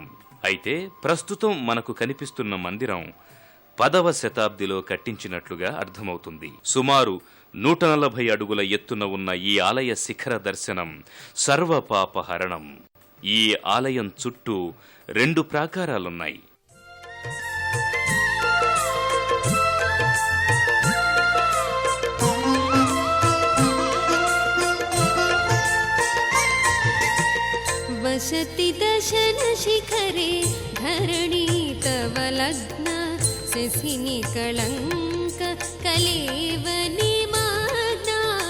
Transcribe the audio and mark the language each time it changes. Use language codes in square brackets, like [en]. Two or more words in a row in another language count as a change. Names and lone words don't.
[te] అయితే ప్రస్తుతం మనకు కనిపిస్తున్న మందిరం 10వ శతాబ్దిలో కట్టించినట్లుగా అర్థమవుతుంది. సుమారు 140 అడుగుల ఎత్తున ఉన్న ఈ ఆలయ శిఖర దర్శనం సర్వపాపహరణం. ఈ ఆలయం చుట్టూ 2 ప్రాకారాలున్నాయి. [sa] वसति दशन शिखरे धरणी तव लग्न शशिनि कलंक कलेवनि माग्ना